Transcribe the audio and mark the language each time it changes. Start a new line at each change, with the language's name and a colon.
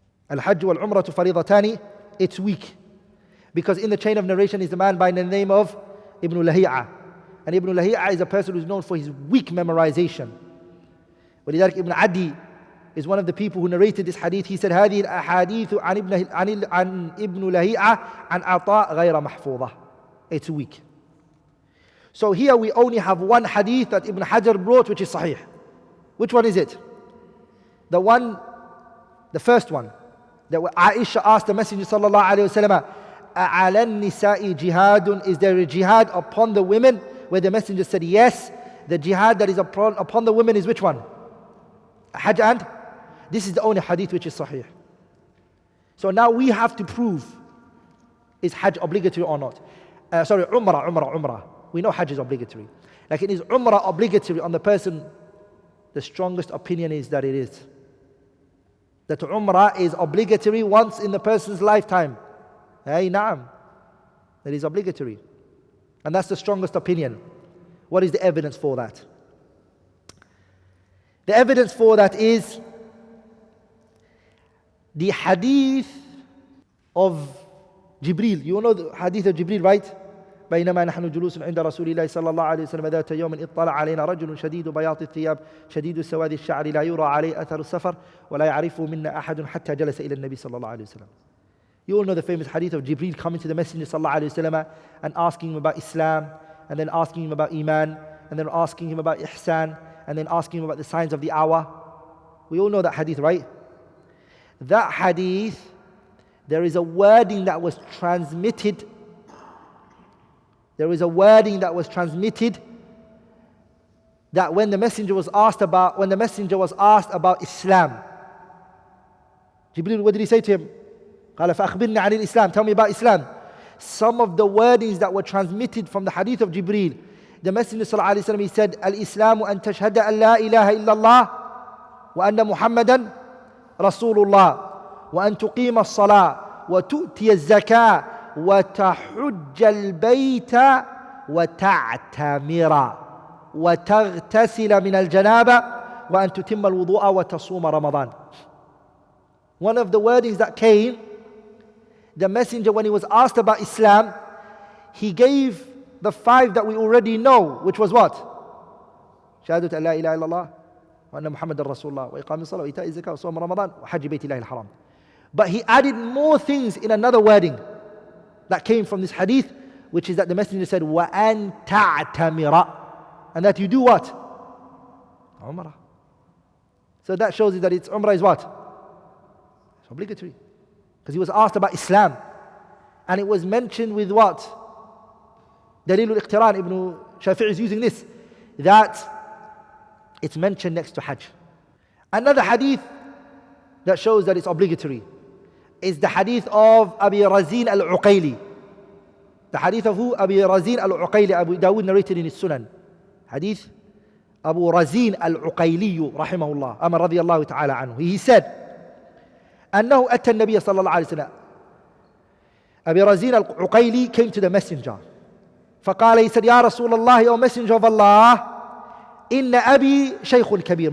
Arabic: Al-Hajj wal-Umratu faridatani,
English: it's weak. Because in the chain of narration is the man by the name of Ibn Lahi'a. And Ibn Lahi'a is a person who's known for his weak memorization.
Arabic: ولذلك
English: Ibn Adi is one of the people who narrated this hadith. He said,
Arabic: هذه الأحاديث عن ابن لهيعة عن عطاء غير محفوظة.
English: It's weak. So here we only have one hadith that Ibn Hajar brought, which is sahih. Which one is it? The first one. That Aisha asked the Messenger sallallahu alayhi wa sallam,
Arabic: أَعَلَى النِّسَاءِ جِهَادٌ.
English: Is there a jihad upon the women? Where the Messenger said, yes. The jihad that is upon the women is which one? Hajj, and this is the only hadith which is sahih. So now we have to prove, is Hajj obligatory or not? Umrah. We know Hajj is obligatory. Like, is Umrah obligatory on the person? The strongest opinion is that it is. That Umrah is obligatory once in the person's lifetime. Hey, na'am. That is obligatory. And that's the strongest opinion. What is the evidence for that? The evidence for that is the hadith of Jibreel. You know the hadith of Jibreel, right?
Arabic: بينما نحن جلوس عند رسول الله صلى الله عليه وسلم ذات يوم اطلع علينا رجل شديد بياض الثياب شديد سواد الشعر لا يرى عليه أثر السفر ولا يعرفه منا أحد حتى جلس إلى النبي صلى الله عليه وسلم.
English: You all know the famous hadith of Jibreel coming to the Messenger صلى الله عليه وسلم and asking him about Islam, and then asking him about Iman, and then asking him about Ihsan, and then asking him about the signs of the hour. We all know that hadith, right? That hadith, there is a wording that was transmitted. There is a wording that was transmitted that when the messenger was asked about Islam, Jibreel, what did he say to him?
Arabic: قال فأخبرني عن الإسلام.
English: Tell me about Islam. Some of the wordings that were transmitted from the hadith of Jibreel, the Messenger صلى الله عليه وسلم, he said,
Arabic: الإسلام أن تشهد أن لا إله إلا الله وأن محمدا رسول الله وأن تقيم الصلاة وتؤتي الزكاة وتحج البيت وتعتمر. وتغتسل من الجنابة وأن تتم الوضوء وتصوم رمضان.
English: One of the wordings that came, the messenger, when he was asked about Islam, he gave the 5 that we already know, which was what?
Arabic: شهادة أن لا إله إلا الله وأن محمد رسول الله وإقام الصلاة وإيتاء الزكاة وصوم رمضان وحج بيت الله الحرام.
English: But he added more things in another wording that came from this hadith, which is that the messenger said,
Arabic: وَأَن تَعْتَمِرَ,
English: and that you do what? Umrah. So that shows you that it's Umrah is what? It's obligatory. Because he was asked about Islam. And it was mentioned with what? Dalil al-Iqtiran, Ibn Shafi'i is using this. That it's mentioned next to Hajj. Another hadith that shows that it's obligatory is the hadith of Abi Razin al-Uqayli. The hadith of who? Abi Razin al-Uqayli. Abu Dawud narrated in his Sunan. Hadith Abu Razin al-Uqayli rahimahullah, Amar radiyallahu ta'ala anhu. He said,
Arabic: أنه أتى النبي صلى الله عليه وسلم.
English: Abi Razin al-Uqayli came to the messenger.
Arabic: فقال,
English: he said,
Arabic: يا رسول الله,
English: O messenger of Allah,
Arabic: إن أبي شيخ كبير.